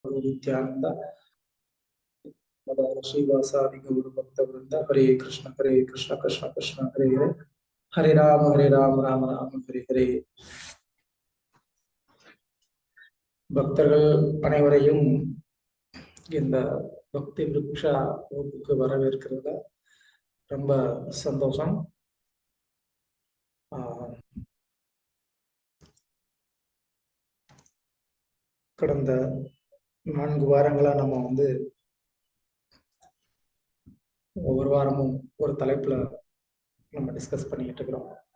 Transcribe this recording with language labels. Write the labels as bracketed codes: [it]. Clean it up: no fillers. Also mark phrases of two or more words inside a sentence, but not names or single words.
[sa] नित्यानंद श्रीवासादि गौर भक्त वृंद हरे कृष्ण कृष्ण कृष्ण हरे हरे हरे राम राम राम हरे हरे. [ta] பக்தர்கள் அனைவரையும் இந்த பக்தி விருட்சா வகுப்புக்கு வரவேற்கிறதுல ரொம்ப சந்தோஷம். கடந்த 4 வாரங்களா நம்ம ஒவ்வொரு வாரமும் ஒரு தலைப்புல நம்ம டிஸ்கஸ் பண்ணிக்கிட்டு இருக்கிறோம்.